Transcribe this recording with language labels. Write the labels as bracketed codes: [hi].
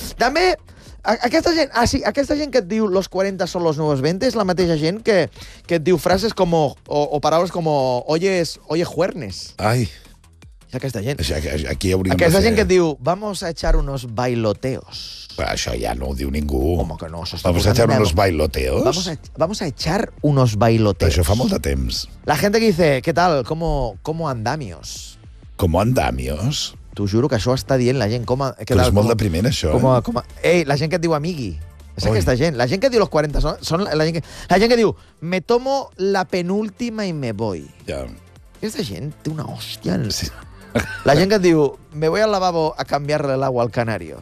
[ca] També, aquesta gent que et diu [es] los 40 son los nuevos 20 [ca] és la mateixa gent que et diu frases com, o paraules com [es] oye juernes. [ca] Ai. És aquesta gent. Aquí hauríem de ser... Aquesta gent que et diu [es] vamos a echar unos bailoteos. [ca] Però això ja no ho diu ningú. Home, que no, s'està posant... [es] Vamos a echar unos bailoteos? Vamos a echar unos bailoteos. [ca] Però això fa molt de temps. [es] La gente que dice, ¿qué tal? ¿Cómo andamios? ¿Cómo andamios? [ca] T'ho juro que això està dient la gent. Però és molt depriment, això. Ei, la gent que et diu amigui. És aquesta gent. La gent que diu [es] los 40 [ca] són la gent que diu [es] me tomo la penúltima y me voy. [ca] Ja. Aquesta gent té una hòstia en... Sí. La gent que et diu, [es] me voy al lavabo a cambiarle el agua al canario.